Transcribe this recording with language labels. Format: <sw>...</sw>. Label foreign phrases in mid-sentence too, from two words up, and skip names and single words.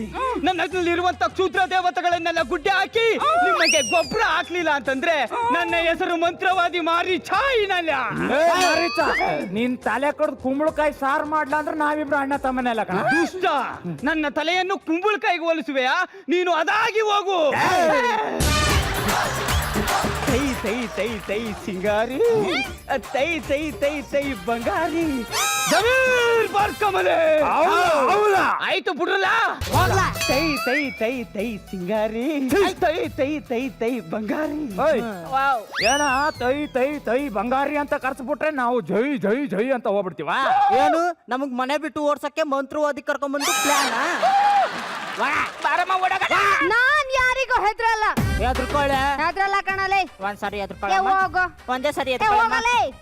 <kn>ನನ್ನಲ್ಲಿರುವಂತ ಕ್ಷುದ್ರ ದೇವತೆಗಳನ್ನೆಲ್ಲ ಗುಡ್ಡೆ ಹಾಕಿ ನಿಮಗೆ ಗೊಬ್ಬರ ಹಾಕ್ಲಿಲ್ಲ ಅಂತಂದ್ರೆ ನನ್ನ ಹೆಸರು ಮಂತ್ರವಾದಿ ಮಾರಿ ಛಾಯಿನಲ್ಲ. ನೀನ್ ತಲೆ ಕಡ್ದು ಕುಂಬಳಕಾಯಿ ಸಾರು ಮಾಡ್ಲಾ ಅಂದ್ರೆ ನಾವಿಬ್ರು ಅಣ್ಣ ತಮ್ಮನೆಲ್ಲ ಕಣ. ದುಷ್ಟ, ನನ್ನ ತಲೆಯನ್ನು ಕುಂಬಳಕಾಯಿಗೆ ಹೋಲಿಸುವೆಯಾ? ನೀನು ಅದಾಗಿ ಹೋಗು. ತೈ ತೈ ತೈ ತೈ ಸಿಂಗಾರಿ, ತೈ ತೈ ತೈ ತೈ ಬಂಗಾರಿ, ಜಮೀರ್ ಬಾರ್ಕಮಲೆ. ಆಯ್ತು ಬಿಡ್ರಲ್ಲ. ತೈ ತೈ ತೈ ತೈ ಸಿಂಗಾರಿ, ತೈ ತೈ ತೈ ತೈ ಬಂಗಾರಿ. ಏನ ತೈ ತೈ ತೈ ಬಂಗಾರಿ ಅಂತ ಕರ್ಸ್ಬಿಟ್ರೆ ನಾವು ಜೈ ಜೈ ಜೈ ಅಂತ ಹೋಗ್ಬಿಡ್ತೀವ. ಏನು ನಮಗ್ ಮನೆ ಬಿಟ್ಟು ಓಡ್ಸಕ್ಕೆ ಮಂತ್ರವಾದಿ ಕರ್ಕೊಂಡ್ಬಂದು ಪ್ಲಾನ್? ನಾನ್ ಯಾರಿಗೂ ಹೆದ್ರಲ್ಲ. ಎದ್ರಕೊಳ್ಳೆ. ಹೆದ್ರಲ್ಲ ಕಣಲೆ. ಒಂದ್ಸರಿ ಏ, ಎದ್ರಕೊಳ್ಳ. ಹೋಗು. ಒಂದೇ ಸರಿ ಏ, ಎದ್ರಕೊಳ್ಳ. ಹೋಗಲೇ.</kn>